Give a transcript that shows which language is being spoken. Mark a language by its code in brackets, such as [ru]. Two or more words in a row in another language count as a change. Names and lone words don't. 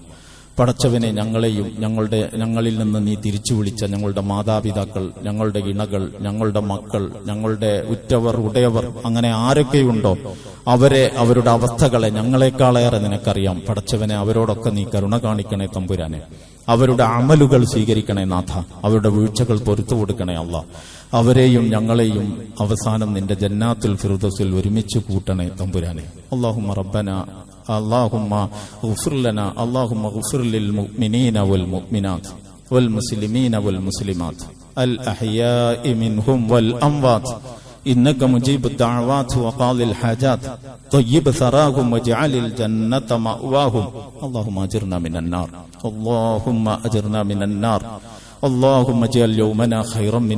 [ml] പടച്ചവനെ ഞങ്ങളെയും ഞങ്ങളിൽ നിന്ന് നീ തിരിച്ചു വിളിച്ച ഞങ്ങളുടെ മാതാപിതാക്കൾ, ഞങ്ങളുടെ ഇണകൾ, ഞങ്ങളുടെ മക്കൾ, ഞങ്ങളുടെ ഉറ്റവർ ഉടയവർ, അങ്ങനെ ആരൊക്കെയുണ്ടോ അവരെ, അവരുടെ അവസ്ഥകളെ ഞങ്ങളെക്കാളേറെ നിനക്കറിയാം. പടച്ചവനെ അവരോടൊക്കെ നീ കരുണ കാണിക്കണേ തമ്പുരാനെ. അവരുടെ അമലുകൾ സ്വീകരിക്കണേ നാഥ. അവരുടെ വീഴ്ചകൾ പൊറുത്തു കൊടുക്കണേ അല്ലാ. അവരെയും ഞങ്ങളെയും അവസാനം നിന്റെ ജന്നാത്തുൽ ഫിർദൗസിൽ ഒരുമിച്ച് കൂട്ടണേ തമ്പുരാനെ. [ar] اللهم ربنا اللهم اغفر لنا اللهم اغفر للمؤمنين والمؤمنات والمسلمين والمسلمات الأحياء منهم والأموات إنك مجيب الدعوات وقاضي الحاجات طيب ثراهم واجعل الجنة مأواهم اللهم أجرنا من النار اللهم أجرنا من النار اللهم اجعل يومنا خيرا من